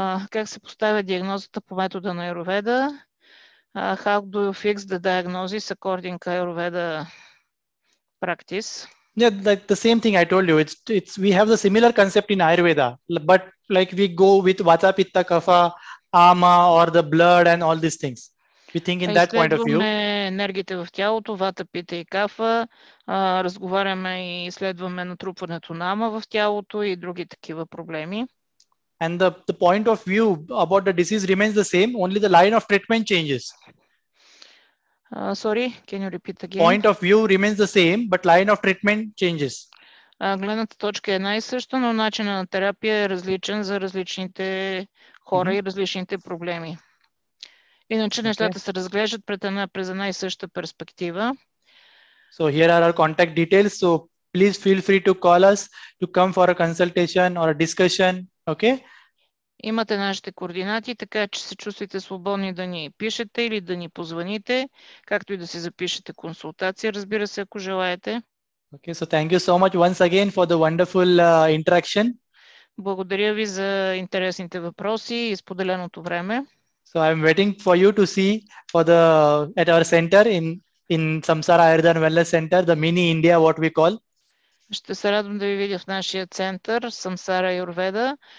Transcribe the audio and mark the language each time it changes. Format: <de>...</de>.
<bg>Как се поставя диагнозата по метода на аюрведа?</bg> <en>How do you fix the diagnosis according to Ayurveda practice? Yeah, like the same thing I told you. It's we have the similar concept in Ayurveda, but like we go with Vata, Pitta, Kapha, Ama, or the blood and all these things. We think in that point of view.</en> <bg>Изследваме енергиите в тялото, вата, пита и кафа, разговаряме и изследваме натрупването на ама в тялото и други такива проблеми.</bg> <en>And the point of view about the disease remains the same, only the line of treatment changes. Sorry, can you repeat again? Point of view remains the same, but line of treatment changes.</en> <bg>Гледната точка е една и съща, но начинът на терапия е различен за различните хора и различните проблеми. Иначе нещата се разглеждат през една и съща перспектива.</bg> <en>So here are our contact details. So please feel free to call us to come for a consultation or a discussion. Okay?</en> <bg>Имате нашите координати, така че се чувствате свободни да ни пишете или да ни позвоните, както и да си запишете консултация, разбира се, ако желаете.</bg> <en>Okay, so thank you so much once again for the wonderful interaction.</en> <bg>Благодаря ви за интересните въпроси и споделеното време.</bg> <en>So I'm waiting for you to see at our center in Samsara Ayurveda Wellness Center, the mini India, what we call.</en> <bg>Ще се радвам да ви видя в нашия център Самсара Аюрведа.</bg>